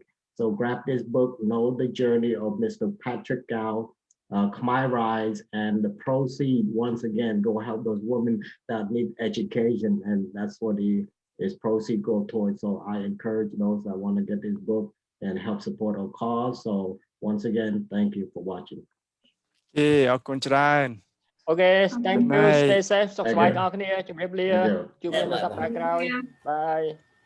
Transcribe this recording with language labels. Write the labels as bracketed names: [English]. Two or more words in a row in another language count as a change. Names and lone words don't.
[English] So grab this book, know the journey of Mr. Patrick Gow, Khmer Rise, and the proceed, once again, go help those women that need education, and that's what his proceed go towards. So I encourage those that want to get this book and help support our cause. So once again, thank you for watching. [Khmer] អរគុណច្រើន [English] Okay, thank Good you. night. Stay safe. [Khmer] សុខសប្បាយ [English] Thank you. [Khmer] អ្នកនរគ្នា ជម្រាបលា [English] Thank you. [Khmer] ជួបគ្នានៅសប្តាហ៍ក្រោយ Bye.